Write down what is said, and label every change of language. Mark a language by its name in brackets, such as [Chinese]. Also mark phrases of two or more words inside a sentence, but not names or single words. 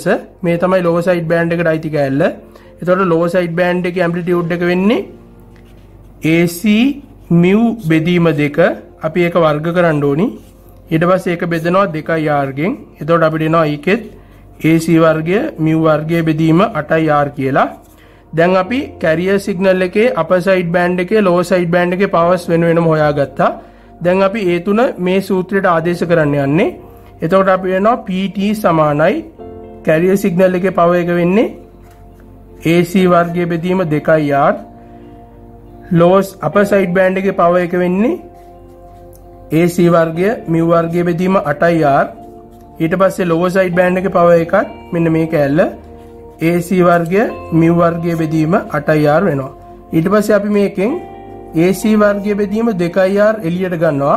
[Sinhala] මේ තමයි [English] lower side band [Sinhala] එකට අයිති කෑල්ල. එතකොට [English] lower side band [Sinhala] එකේ amplitude එක වෙන්නේ AC mu බෙදීම 2. අපි ඒක වර්ග කරන්න ඕනි. ඊට පස්සේ ඒක බෙදනවා 2r ගෙන්. එතකොට අපිට එනවා ඒකෙත් AC වර්ගය mu වර්ගය බෙදීම 8r කියලා. දැන් අපි [English] carrier signal [Sinhala] එකේ [English] upper side band [Sinhala] එකේ [English] lower side band [Sinhala] එකේ powers වෙන වෙනම හොයාගත්තා. දැන් අපි ඒ තුන මේ සූත්‍රයට ආදේශ කරන්න යන්නේ. එතකොට අපි වෙනවා PT සමානයි [English] carrier signal [Sinhala] එකේ power එක වෙන්නේ AC වර්ගය බෙදීම 2r. [English] lower upper side band [Sinhala] එකේ power එක වෙන්නේ AC වර්ගය mu වර්ගය බෙදීම 8r. ඊට පස්සේ [English] lower side band [Sinhala] එකේ power එකත් මෙන්න මේ කෑල්ල AC වර්ගය mu වර්ගය බෙදීම 8r වෙනවා. ඊට පස්සේ අපි මේකෙන් AC වර්ගය බෙදීම 2r එළියට ගන්නවා.